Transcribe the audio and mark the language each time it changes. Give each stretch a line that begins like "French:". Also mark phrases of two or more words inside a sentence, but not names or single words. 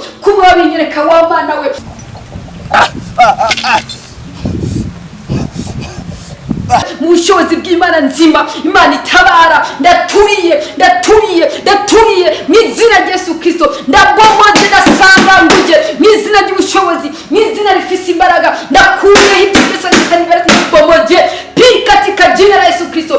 Rundi: Kuba wabinyereka wa Mana we, mu bushobozi bw'Imana nzima, Imana itabara. Ndaturiye mu izina rya Yesu Kristo. Ndabomoze, ndasanganguje mu izina ry'ubushobozi, mu izina rifise imbaraga. Ndakuyeho ibyo byose ndabomoje pi
Swahili: katika jina la Yesu Kristo.